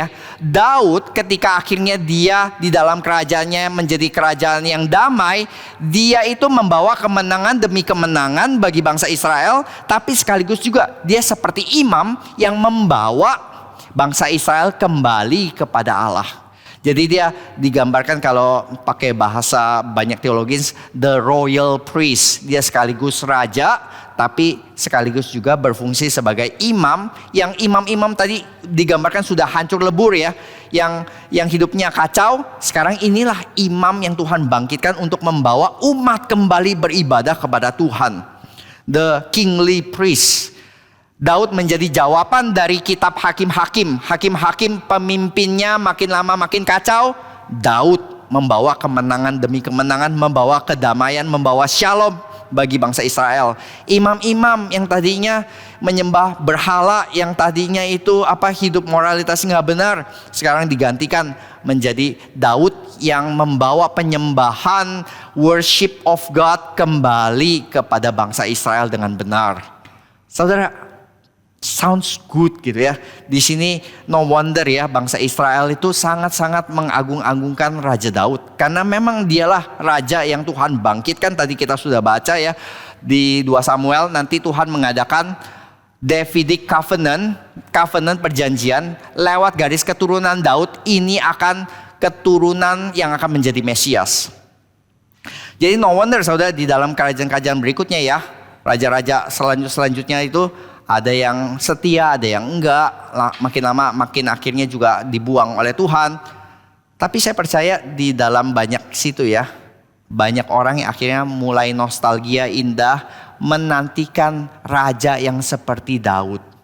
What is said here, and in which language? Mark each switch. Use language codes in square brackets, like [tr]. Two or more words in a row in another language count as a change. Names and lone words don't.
[id] Daud ketika akhirnya dia di dalam kerajaannya menjadi kerajaan yang damai, dia itu membawa kemenangan demi kemenangan bagi bangsa Israel, tapi sekaligus juga dia seperti imam yang membawa bangsa Israel kembali kepada Allah. Jadi dia digambarkan kalau pakai bahasa banyak teologis, [en] the royal priest. [id] Dia sekaligus raja, tapi sekaligus juga berfungsi sebagai imam. Yang imam-imam tadi digambarkan sudah hancur lebur ya, yang hidupnya kacau. Sekarang inilah imam yang Tuhan bangkitkan untuk membawa umat kembali beribadah kepada Tuhan. [en] The kingly priest. [id] Daud menjadi jawaban dari kitab Hakim-Hakim. Hakim-Hakim pemimpinnya makin lama makin kacau. Daud membawa kemenangan demi kemenangan, membawa kedamaian, membawa shalom bagi bangsa Israel. Imam-imam yang tadinya menyembah berhala, yang tadinya itu hidup moralitas nggak benar, sekarang digantikan menjadi Daud yang membawa penyembahan, [en] worship of God [id] kembali kepada bangsa Israel dengan benar. Saudara, [en] sounds good [id] gitu ya. Di sini [en] no wonder [id] ya bangsa Israel itu sangat-sangat mengagung-agungkan Raja Daud. Karena memang dialah raja yang Tuhan bangkitkan. Tadi kita sudah baca ya di 2 Samuel, nanti Tuhan mengadakan [en] Davidic covenant [id] perjanjian lewat garis keturunan Daud. Ini akan keturunan yang akan menjadi Mesias. Jadi [en] no wonder [id] saudara di dalam kerajaan-kerajaan berikutnya ya, raja-raja selanjutnya itu ada yang setia, ada yang enggak. Makin lama makin akhirnya juga dibuang oleh Tuhan. Tapi saya percaya di dalam banyak situ ya, banyak orang yang akhirnya mulai nostalgia indah menantikan raja yang seperti Daud.